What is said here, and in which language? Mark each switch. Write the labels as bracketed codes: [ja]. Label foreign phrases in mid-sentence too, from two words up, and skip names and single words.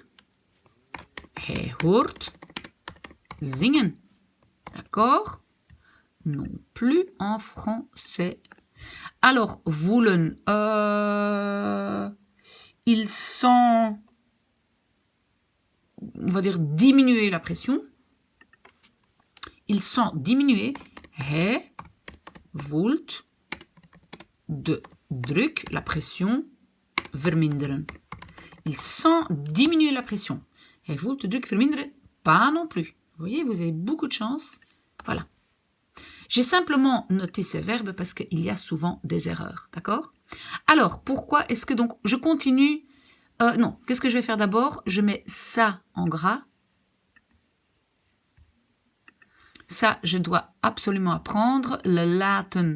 [nl] Hij hoort zingen. [fr] D'accord? Non plus en français. Alors, voelen. Il sent, on va dire, diminuer la pression. Il sent diminuer. [nl] Hij voelt de druk, [fr] la pression, verminderen. Il sent diminuer la pression. [nl] Hij voelt de druk verminderen. [fr] Pas non plus. Vous voyez, vous avez beaucoup de chance. Voilà. J'ai simplement noté ces verbes parce qu'il y a souvent des erreurs. D'accord? Alors, pourquoi est-ce que donc je continue? Non, qu'est-ce que je vais faire d'abord? Je mets ça en gras. Ça, je dois absolument apprendre le laten.